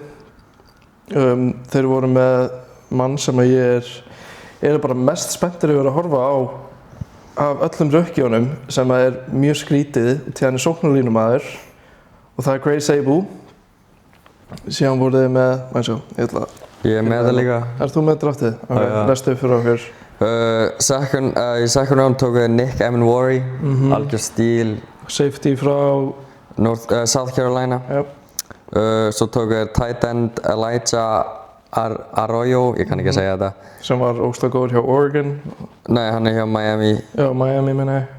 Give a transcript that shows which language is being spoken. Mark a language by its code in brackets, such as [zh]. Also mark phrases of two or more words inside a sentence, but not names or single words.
[is] Þeir voru með mann sem ég er bara mest spenntur yfir að horfa á af öllum rookie-unum sem er mjög skrítið til hann er sóknarlínumaður og það er Grey Sable. Síðan voru þið með, ég er með það líka. Ert þú með draftið? Ok, lestu upp fyrir okkur. Í [en] second round [is] tók við Nick Emenwari, algjör stíl. Safety frá South Carolina. Yep. Svo tók við [en] tight end [is] Elijah Arroyo, ég kann ekki að segja þetta. Sem var ógeðslega góður hjá Oregon. Nei, hann er hjá Miami. Já, Miami meina ég.